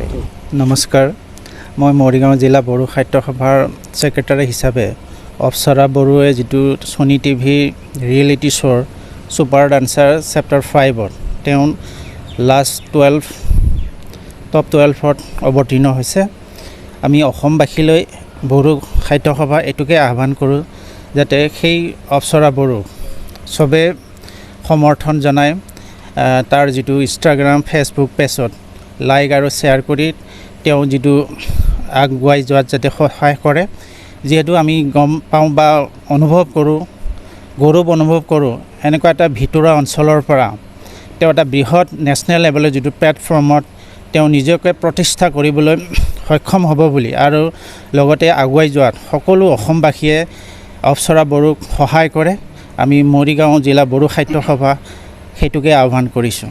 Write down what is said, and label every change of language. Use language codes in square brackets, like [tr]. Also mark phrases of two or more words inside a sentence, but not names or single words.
[as] নমস্কাৰ মই মৰিগাঁও জিলা বড়ো সাহিত্য সভাৰ ছেক্ৰেটাৰী হিচাপে অপসৰা বড়োৱে যিটো ছনী টিভি [en] reality show [as] सुपार डान्सार चेप्टार 5 [en] last 12 top 12 [as] অৱতীৰ্ণ হৈছে आमी অসমবাসীলৈ বড়ো সাহিত্য সভা এটুকে আহ্বান কৰোঁ যাতে সেই অপসৰা বড়ো সবে সমৰ্থন জনায় তাৰ যিটো ইনষ্টাগ্ৰাম ফেচবুক পেজত লাইক আৰু শ্বেয়াৰ কৰি তেওঁ যিটো আগুৱাই যোৱাত যাতে সহায় কৰে যিহেতু আমি গম পাওঁ বা অনুভৱ কৰোঁ গৌৰৱ অনুভৱ কৰোঁ এনেকুৱা এটা ভিতৰুৱা অঞ্চলৰ পৰা তেওঁ এটা বৃহৎ নেশ্যনেল লেভেলৰ যিটো প্লেটফৰ্মত তেওঁ নিজকে প্ৰতিষ্ঠা কৰিবলৈ সক্ষম হ'ব বুলি আৰু লগতে আগুৱাই যোৱাত সকলো অসমবাসীয়ে অপসৰা বড়োক সহায় কৰে আমি মৰিগাঁও জিলা বড়ো সাহিত্য সভা সেইটোকে আহ্বান কৰিছোঁ